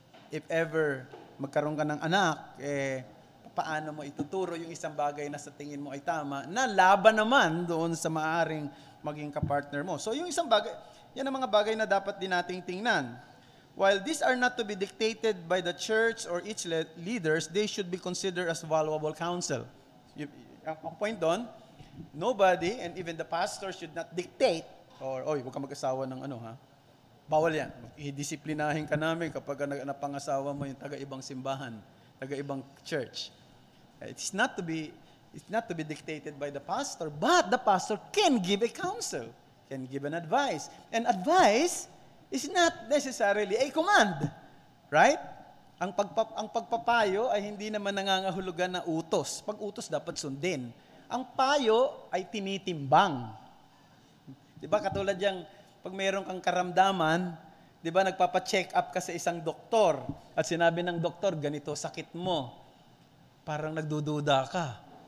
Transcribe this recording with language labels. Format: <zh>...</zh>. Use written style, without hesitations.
<en>If ever</en> <tl>magkaroon ka ng anak, paano mo ituturo yung isang bagay na sa tingin mo ay tama, na laban naman doon sa maaring maging kapartner mo. So yung isang bagay, yan ang mga bagay na dapat din nating tingnan.</tl> <en>While these are not to be dictated by the church or its leaders, they should be considered as valuable counsel.</en> <tl>Ang point doon,</tl> <en>nobody, and even the pastor, should not dictate, or,</en> <tl>oy, huwag ka mag-asawa ng bawal yan. I-disiplinahin ka namin kapag napangasawa mo yung taga-ibang simbahan, taga-ibang church.</tl> <en>It's not to be dictated by the pastor, but the pastor can give a counsel, can give an advice. And advice is not necessarily a command. Right?</en> <tl>Ang pagpapayo ay hindi naman nangangahulugan na utos. Pag utos, dapat sundin. Ang payo ay tinitimbang. Di ba? Katulad yung, pag mayroon kang karamdaman, di ba, nagpapa-check up ka sa isang doktor at sinabi ng doktor, ganito sakit mo. Parang nagdududa ka.</tl>